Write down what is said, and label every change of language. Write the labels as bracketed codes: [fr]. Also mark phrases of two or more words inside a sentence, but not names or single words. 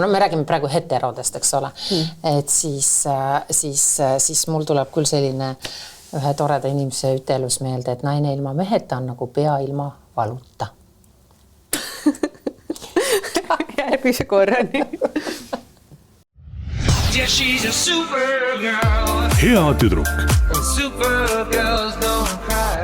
[et] No me räägime praegu heterodest, eks ole. Et siis mul tuleb küll selline ühe toreda inimese ütelus meelde, et naine ilma meheta on nagu pea ilma valuta. Järgmise korrani. [en] Yeah, she's a super girl. [et] Hea tüdruk. [en] Super girls don't cry.